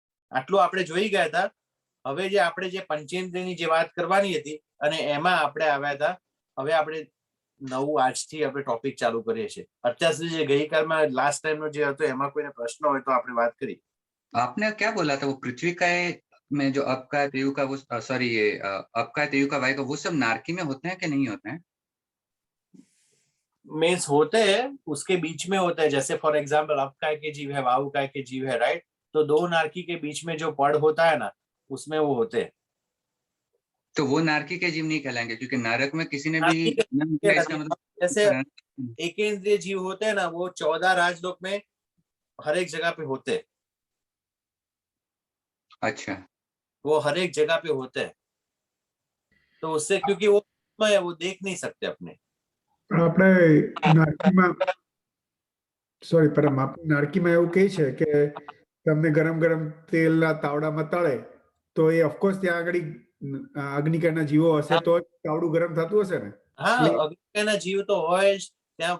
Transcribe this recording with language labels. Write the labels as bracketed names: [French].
[Gujarati] આટલું આપણે જોઈ ગયા હતા. હવે જે આપણે જે પંચેન્દ્રિયની જે વાત કરવાની હતી અને એમાં આપણે આવ્યા હતા. હવે આપણે નવું આજથી આપણે ટોપિક ચાલુ કરીએ છીએ. અત્યાર સુધી જે ગઈકાલમાં લાસ્ટ ટાઈમનો જે હતો એમાં કોઈને પ્રશ્ન હોય તો આપણે વાત કરી. [Hindi] आपने क्या बोला था वो पृथ्वी का में जो अपका तेयु का वो सॉरी ये अपका तेयु का वायु का वो सब नारकी में होते हैं कि नहीं होते हैं? मीन्स होते हैं उसके बीच में होता है. जैसे [English] for example [Hindi] अपकाय के जीव है, वायुकाय के जीव है, राइट. तो 2 नारकी के बीच में जो पड़ होता है ना उसमें वो होते हैं. तो वो नारकी के जीव नहीं कहलाएंगे क्योंकि नरक में किसी ने भी इसका मतलब जैसे एकेंद्रिय जीव होते हैं ना वो 14 राजलोक में हर एक जगह पे होते हैं. अच्छा. वो हर एक जगह पे होते हैं. तो उससे क्योंकि वो देख नहीं सकते अपने. [Gujarati] આપણે નારકીમાં નારકીમાં એવું કહે છે કે તમને ગરમ ગરમ તેલના તાવડામાં તળે તો એ ઓફકોર્સ ત્યાં આગળ અગ્નિકાના જીવો હશે તો તાવડું ગરમ થતું હશે ને. હા, અગ્નિકાના જીવ તો હોય જ ત્યાં.